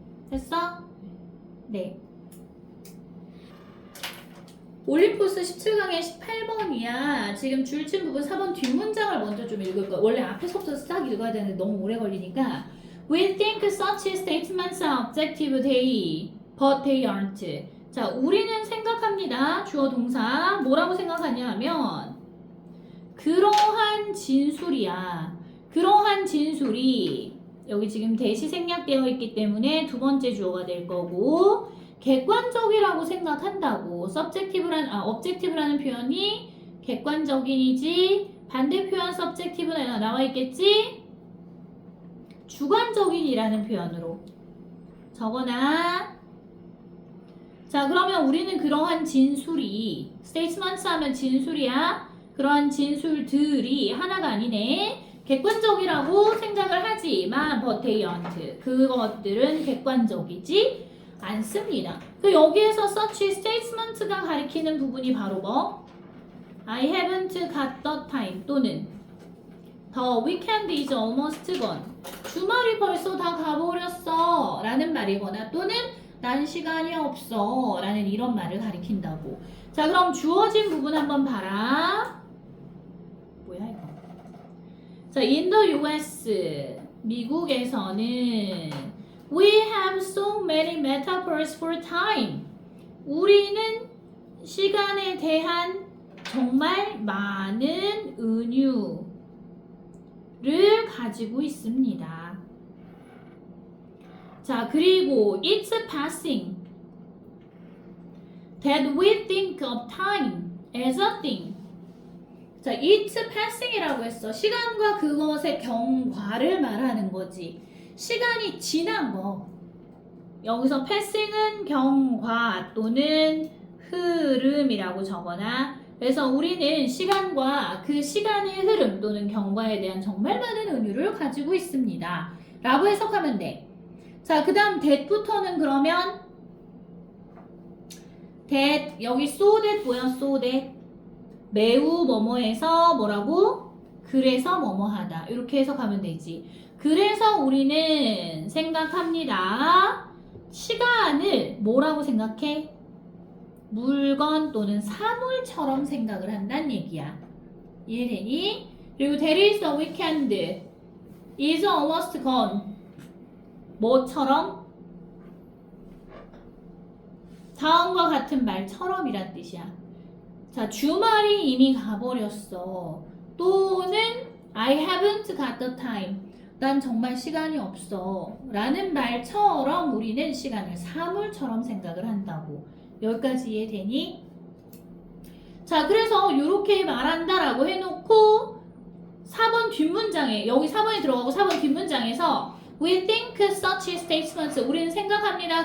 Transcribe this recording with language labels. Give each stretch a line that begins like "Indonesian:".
Korean: 됐어? 네. 올림포스 17강의 18번이야. 지금 줄친 부분 4번 뒷문장을 먼저 좀 읽을 거야. 원래 앞에서부터 싹 읽어야 되는데 너무 오래 걸리니까.
English: We think such statements are objective they, but they aren't.
Korean: 자, 우리는 생각합니다. 주어 동사. 뭐라고 생각하냐 하면 그러한 진술이야. 그러한 진술이 여기 지금 대시 생략되어 있기 때문에 두 번째 주어가 될 거고 객관적이라고 생각한다고. objective라는 표현이 객관적인이지 반대 표현 subjective는 나와 있겠지? 주관적인이라는 표현으로 적어놔. 자, 그러면 우리는 그러한 진술이 statements 하면 진술이야. 그러한 진술들이 하나가 아니네. 객관적이라고 생각을 하지만
English: but they aren't.
Korean: 그것들은 객관적이지 않습니다. 그 여기에서 such statement가 가리키는 부분이 바로 뭐?
English: I haven't got the time
Korean: 또는
English: the weekend is almost gone.
Korean: 주말이 벌써 다 가버렸어 라는 말이거나 또는 난 시간이 없어 라는 이런 말을 가리킨다고. 자, 그럼 주어진 부분 한번 봐라. 뭐야 이거?
English: 자, in the US
Korean: 미국에서는
English: we have so many metaphors for time.
Korean: 우리는 시간에 대한 정말 많은 은유를 가지고 있습니다.
English: 자, 그리고 it's passing that we think of time as a thing.
Korean: 자, it's passing이라고 했어. 시간과 그것의 경과를 말하는 거지. 시간이 지난 거. 여기서 passing은 경과 또는 흐름이라고 적어놔. 그래서 우리는 시간과 그 시간의 흐름 또는 경과에 대한 정말 많은 은유를 가지고 있습니다. 라고 해석하면 돼. 자, 그 다음 that부터는 그러면 that 여기 so that 뭐야? so that 매우 뭐뭐해서 뭐라고? 그래서 뭐뭐하다. 이렇게 해석하면 되지. 그래서 우리는 생각합니다. 시간을 뭐라고 생각해? 물건 또는 사물처럼 생각을 한다는 얘기야. 이해되니?
English: 그리고 there is a weekend is almost gone.
Korean: 뭐처럼? 다음과 같은 말처럼이란 뜻이야. 자, 주말이 이미 가버렸어. 또는
English: I haven't got the time.
Korean: 난 정말 시간이 없어. 라는 말처럼 우리는 시간을 사물처럼 생각을 한다고. 여기까지 이해되니? 자, 그래서 이렇게 말한다라고 해놓고 4번 뒷문장에 여기 4번이 들어가고 4번 뒷문장에서
English: We think such statements
Korean: 우리는 생각합니다.